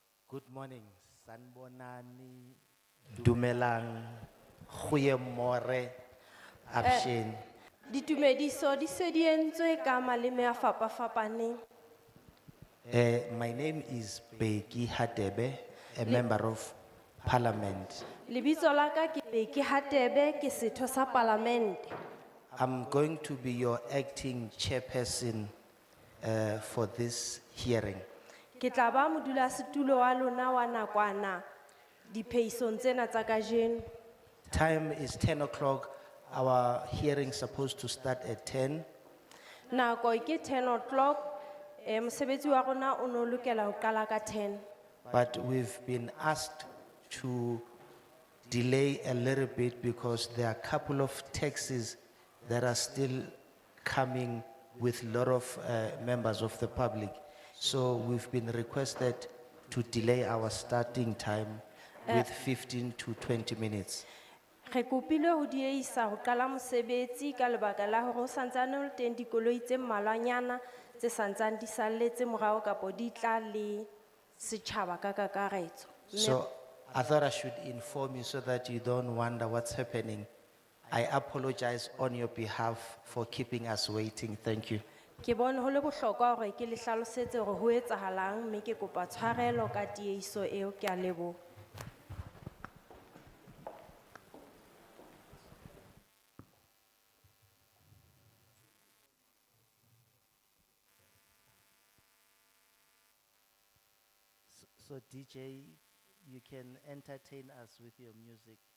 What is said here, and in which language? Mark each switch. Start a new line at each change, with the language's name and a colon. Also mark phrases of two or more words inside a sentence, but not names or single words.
English: Good morning, Sanbonani, Dumelang,
Afrikaans: Goeie More, Abshin.
Southern Sotho: Ditumediso di se di entswe ka maleme a fapafapaneng.
English: My name is Beki Hadebe, a member of parliament.
Southern Sotho: Lebitso la ka ke Beki Hatebe ke setho sa palamente.
English: I'm going to be your acting chairperson for this hearing.
Southern Sotho: Ke tla ba modulasetulo wa lona wa nakwana diphehisong tsena tsa kajeno.
English: Time is 10 o'clock. Our hearing's supposed to start at 10.
Southern Sotho: Nako ke 10 o'clock. Mosebetsi wa rona o no lokela ho qala ka 10.
English: But we've been asked to delay a little bit because there are a couple of taxis that are still coming with a lot of members of the public. So we've been requested to delay our starting time with 15 to 20 minutes.
Southern Sotho: Re kopile ho diehisa ho qala mosebetsi ka lebaka la hore ho santsane ho le teng dikoloi tse mmalwanyana tse santsane di salletse morao kapo di tla le setjhaba ka kakaretso.
English: So I thought I should inform you so that you don't wonder what's happening. I apologize on your behalf for keeping us waiting. Thank you.
Southern Sotho: Ke bone ho le bohlokwa hore ke le hlalosetse hore ho etsahalang mme ke kopa tshwarelo ka tiehiso eo. Ke a leboha.
English: So DJ, you can entertain us with your music.